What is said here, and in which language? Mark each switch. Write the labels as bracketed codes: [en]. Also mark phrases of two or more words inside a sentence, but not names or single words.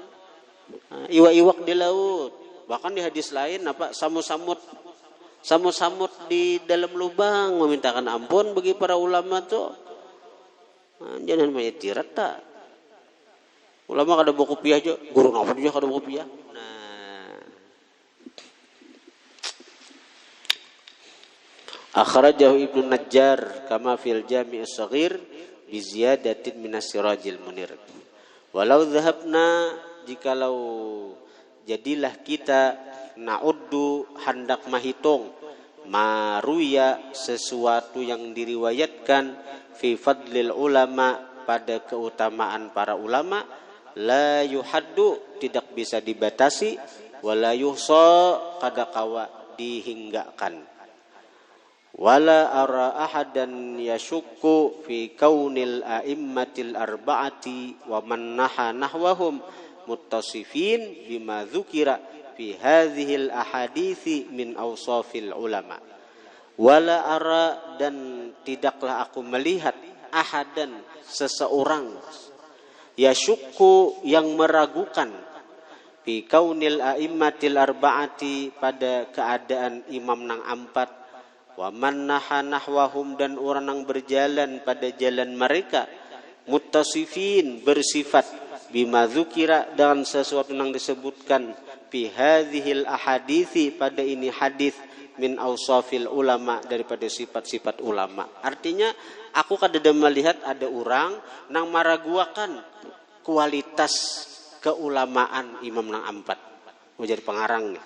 [bjn] Iwak-iwak di laut. Bahkan di hadis lain apa samut-samut di dalam lubang memintakan ampun bagi para ulama tuh. Jangan maetirat tak. Ulama kada bawa kopiah aja, guru ngapa dia kada bawa kopiah. [ar] أخرجه ابن النجار كما في الجامع الصغير بزيادة من السراج المنير. ولو ذهبنا, [bjn] jikalau jadilah kita na'uddu, hendak mahitung, maruya, sesuatu yang diriwayatkan, [ar] في فضل العلماء, [bjn] pada keutamaan para ulama, [ar] لا يحد, [bjn] tidak bisa dibatasi, [ar] ولا يحصى, [bjn] kada kawa dihinggakan. [ar] ولا أرى أحدا يشك في كون الأئمة الأربعة ومن نحا نحوهم متصفين بما ذكر في هذه الأحاديث من أوصاف العلماء. ولا أرى, [id] dan tidaklah aku melihat, ahadan, seseorang, yashukku, yang meragukan, [ar] fi كون الأئمة الأربعة, [bjn] pada keadaan imam nang empat, [ar] ومن نحا نحوهم, [id] dan orang yang berjalan pada jalan mereka, muttasifin, bersifat, [ar] بما ذكر, [id] dengan sesuatu yang disebutkan, [ar] في هذه الأحاديث, [id] pada ini hadis, [ar] من أوصاف العلماء, [id] daripada sifat-sifat ulama. [bjn] Artinya aku kadang melihat ada orang nang maraguakan kualitas keulamaan Imam nang ampat mau jadi pengarang nih.